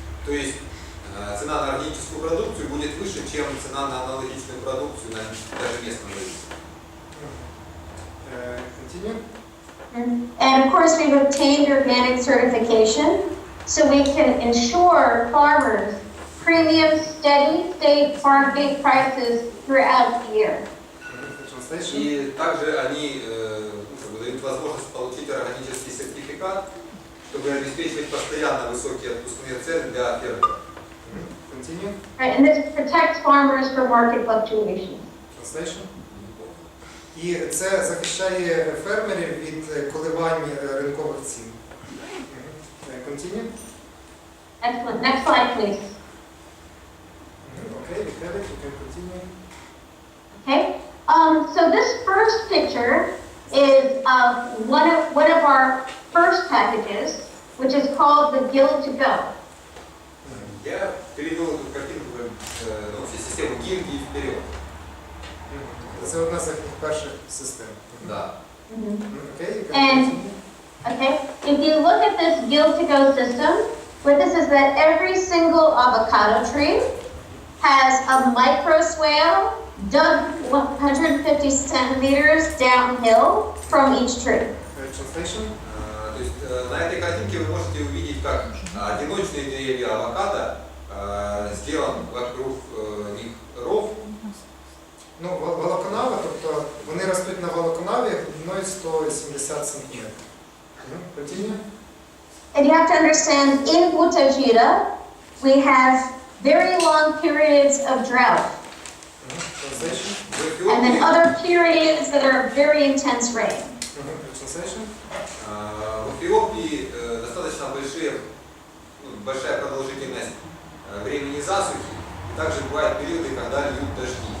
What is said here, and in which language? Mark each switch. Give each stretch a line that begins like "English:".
Russian: То есть цена на органическую продукцию будет выше, чем цена на аналогичную продукцию на даже местном рынке.
English: Continue. And of course, we've obtained organic certification so we can ensure farmers premium, steady state farm gate prices throughout the year. Translation.
Russian: И также они дают возможность получить органический сертификат, чтобы обеспечивать постоянно высокие отпускные цены для фермеров.
English: Continue. Right, and this protects farmers from market fluctuations. Translation.
Ukrainian: І це захищає фермерів від коливань ринкових цін.
English: Continue. Excellent. Next slide, please. Okay, we have it. You can continue. Okay. So this first picture is one of our first packages, which is called the Guild to Go.
Russian: Я перевел эту картинку в систему гильдии вперед.
Ukrainian: Це одна з перших систем.
Russian: Да.
English: Okay, you can And continue. okay, if you look at this Guild to Go system, what this is that every single avocado tree has a micro swale dug 150 centimeters downhill from each tree. Translation.
Russian: То есть на этой картинке вы можете увидеть, как одиночные деревья авокадо сделан вокруг них ров.
Ukrainian: Ну, волоконави, тобто вони ростуть на волоконаві глибиною 170 см.
English: Continue. And you have to understand, in Bhutajira, we have very long periods of drought. Translation. And then other periods that are very intense rain. Translation.
Russian: В Эфиопии достаточно большие большая продолжительность времени засухи, и также бывают периоды, когда льют дожди.